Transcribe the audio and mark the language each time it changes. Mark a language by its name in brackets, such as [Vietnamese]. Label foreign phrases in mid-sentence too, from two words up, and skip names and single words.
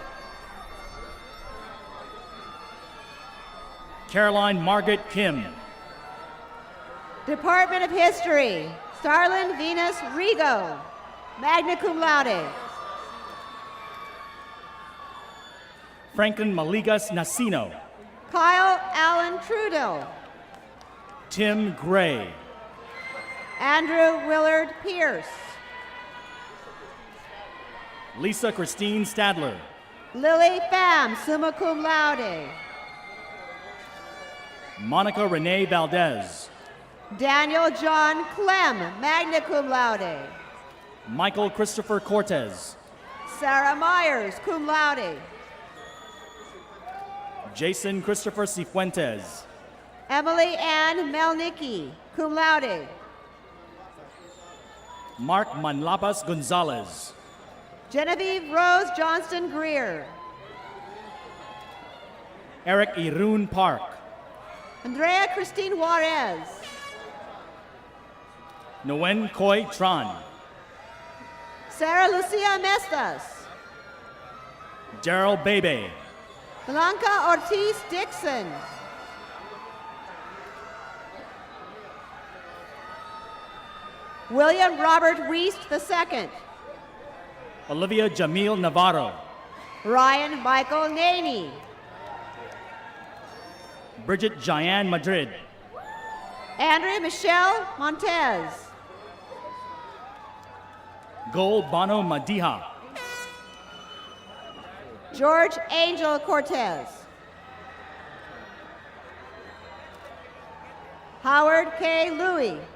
[English] Caroline Margaret Kim. Department of History, Starlin Venus Rigo, [Latin] magna cum laude. [English] Franklin Maligas Nasino. Kyle Allen Trudeau. Tim Gray. Andrew Willard Pierce. Lisa Christine Stadler. Lily Pham, [Latin] summa cum laude. [English] Monica Renee Valdez. Daniel John Clem, [Latin] magna cum laude. [English] Michael Christopher Cortez. Sarah Myers, [Latin] cum laude. [English] Jason Christopher Cifuentes. Emily Ann Melnicki, [Latin] cum laude. [English] Mark Manlapas Gonzalez. Genevieve Rose Johnston Greer. Eric Irun Park. Andrea Christine Juarez. Nguyen Khoi Tran. Sarah Lucia Mestas. Daryl Bebe. Blanca Ortiz Dixon. William Robert Wiest II. Olivia Jamil Navarro. Ryan Michael Naney. Bridget Jayan Madrid. Andrea Michelle Montez. Gol Bono Madiha. George Angel Cortez. Howard K. Louie.